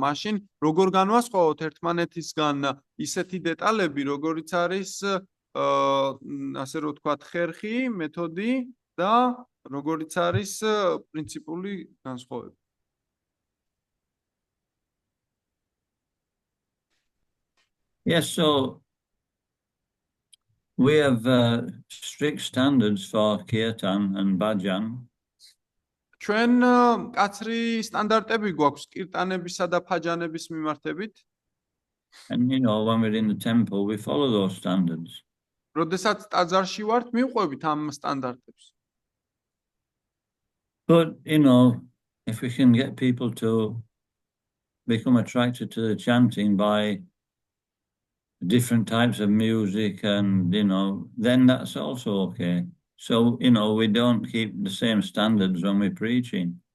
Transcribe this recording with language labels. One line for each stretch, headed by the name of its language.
Georgian: მაშინ როგორ განვასხვაოთ ერთმანეთისგან ისეთი დეტალები, როგორიც არის ასე რომ ვთქვათ ხერხი, მეთოდი და როგორიც არის პრინციპული განსხვავება.
English: Yes, so we have strict standards for kirtan and bhajan.
Georgian: ჩვენ კაცრი სტანდარტები გვაქვს კირტანებისა და ფაჯანების მიმართებით.
English: And when we're in the temple, we follow those standards.
Georgian: როდესაც ტაძარში ვართ, მივყვებით ამ სტანდარტებს.
English: But, if we can get people to become attracted to the chanting by different types of music and, then that's also okay. So, we don't keep the same standards when we're preaching.